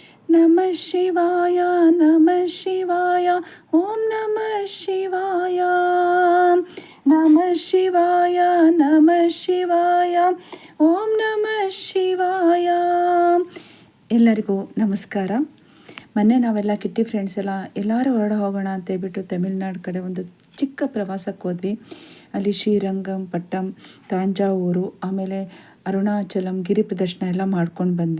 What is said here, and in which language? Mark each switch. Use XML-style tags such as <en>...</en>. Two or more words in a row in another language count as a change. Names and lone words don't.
<sa>ನಮಃ ಶಿವಾಯ ನಮಃ ಶಿವಾಯ ಓಂ ನಮಃ ಶಿವಾಯ ನಮಃ ಶಿವಾಯ ನಮಃ ಶಿವಾಯ ಓಂ ನಮಃ ಶಿವಾಯ.</sa> <kn>ಎಲ್ಲರಿಗೂ ನಮಸ್ಕಾರ. ಮೊನ್ನೆ ನಾವೆಲ್ಲ</kn> <en>kitty friends</en> <kn>ಎಲ್ಲರೂ ಹೊರಡ ಹೋಗೋಣ ಅಂತ ಹೇಳ್ಬಿಟ್ಟು ತಮಿಳ್ನಾಡು ಕಡೆ ಒಂದು ಚಿಕ್ಕ ಪ್ರವಾಸಕ್ಕೆ ಹೋದ್ವಿ. ಅಲ್ಲಿ ಶ್ರೀರಂಗಂ ಪಟ್ಟಂ, ತಾಂಜಾವೂರು, ಆಮೇಲೆ ಅರುಣಾಚಲಂ, ಗಿರಿ ಪ್ರದರ್ಶನ ಎಲ್ಲ ಮಾಡ್ಕೊಂಡು ಬಂದ್ವಿ.</kn>